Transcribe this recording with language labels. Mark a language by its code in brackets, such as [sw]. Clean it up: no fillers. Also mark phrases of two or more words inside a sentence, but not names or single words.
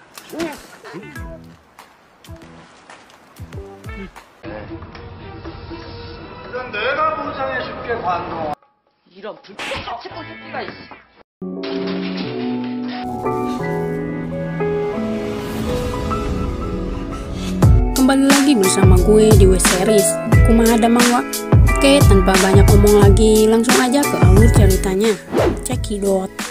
[ko] 그럼 내가 보상해줄게, 관동. 이런 불법 채권 새끼가 있어. [id] Kembali lagi bersama gue di W-Series. [su] Kumaha damang wa? [id] Oke, tanpa banyak omong lagi, langsung aja ke alur ceritanya. Cekidot.